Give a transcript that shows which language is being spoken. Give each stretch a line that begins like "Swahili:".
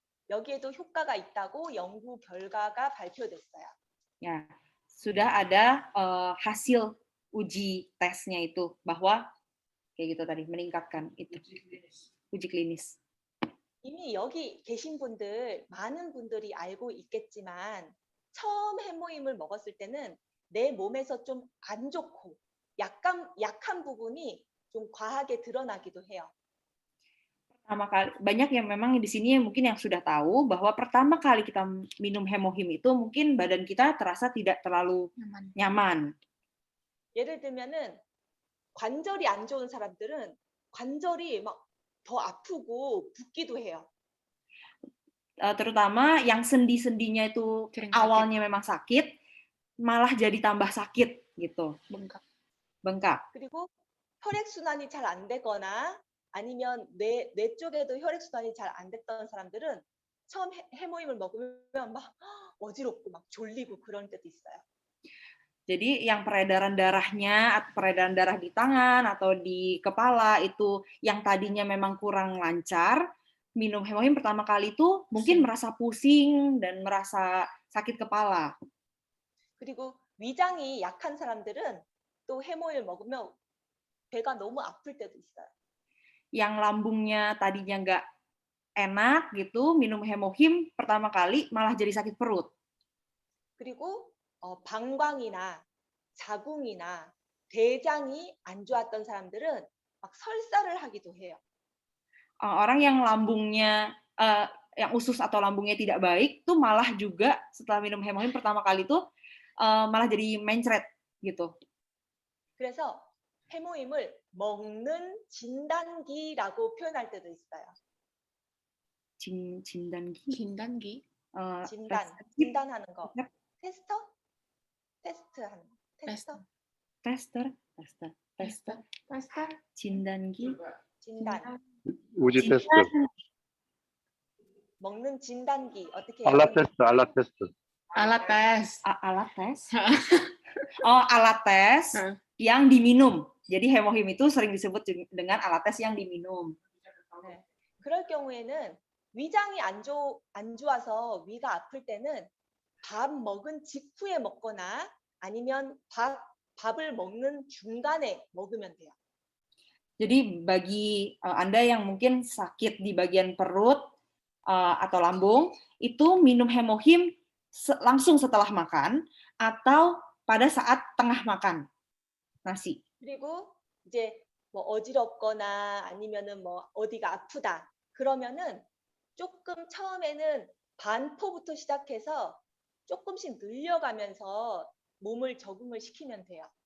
Korean: 여기에도 효과가 있다고 연구 결과가 발표됐어요.
Indonesian: Ya, sudah ada hasil uji tesnya itu bahwa kayak gitu tadi meningkatkan itu. Uji klinis.
Korean: 이미 여기 계신 분들 많은 분들이 알고 있겠지만 처음 해모임을 먹었을 때는 내 몸에서 좀 안 좋고 약한 부분이 좀 과하게 드러나기도 해요.
Indonesian: Pertama kali banyak yang memang di sini mungkin yang sudah tahu bahwa pertama kali kita minum hemohim itu mungkin badan kita terasa tidak terlalu nyaman.
Korean: 예를 들면은 관절이 안 좋은 사람들은 관절이 막 더 아프고 붓기도 해요.
Indonesian: Terutama yang sendi-sendinya itu awalnya memang sakit, malah jadi tambah sakit gitu. Bengkak.
Korean: 그리고 혈액순환이 잘 안 되거나 아니면 뇌 쪽에도 혈액순환이 잘 안 됐던 사람들은 처음 해모임을 먹으면 막 어지럽고 막 졸리고 그런 때도 있어요.
Indonesian: Jadi yang peredaran darah di tangan atau di kepala itu yang tadinya memang kurang lancar, minum hemohim pertama kali itu mungkin merasa pusing dan merasa sakit kepala.
Korean: 그리고 위장이 약한 사람들은 또 해모임을 먹으면 배가 너무 아플 때도 있어요.
Indonesian: Yang lambungnya tadinya nggak enak gitu, minum hemohim pertama kali malah jadi sakit perut.
Korean: 그리고 방광이나 자궁이나 대장이 안 좋았던 사람들은 막 설사를 하기도 해요.
Indonesian: Orang yang lambungnya yang usus atau lambungnya tidak baik, tuh malah juga setelah minum hemohim pertama kali tuh malah jadi mencret gitu.
Korean: 그래서 해모임을 먹는 진단기라고 표현할 때도 있어요. 진단기? 진단기? 진단하는 거. 테스터? 테스트하는 거. 테스터? 테스터. 진단기? 진단. 우지 테스트. 먹는 진단기 어떻게 해요? 알라 테스트.
Indonesian: Alat tes. Alat tes? Oh, alat tes yang diminum. Jadi hemohim itu sering disebut dengan alat tes yang diminum.
Korean: 네. 그럴 경우에는 위장이 안 좋아서 위가 아플 때는 밥 먹은 직후에 먹거나 아니면 밥을 먹는 중간에 먹으면 돼요.
Indonesian: Jadi bagi Anda yang mungkin sakit di bagian perut atau lambung, itu minum hemohim langsung setelah makan atau pada saat tengah makan nasi.
Korean: 그리고 이제 뭐 어지럽거나 아니면은 뭐 어디가 아프다 그러면은 조금 처음에는 반포부터 시작해서 조금씩 늘려가면서 몸을 적응을 시키면 돼요.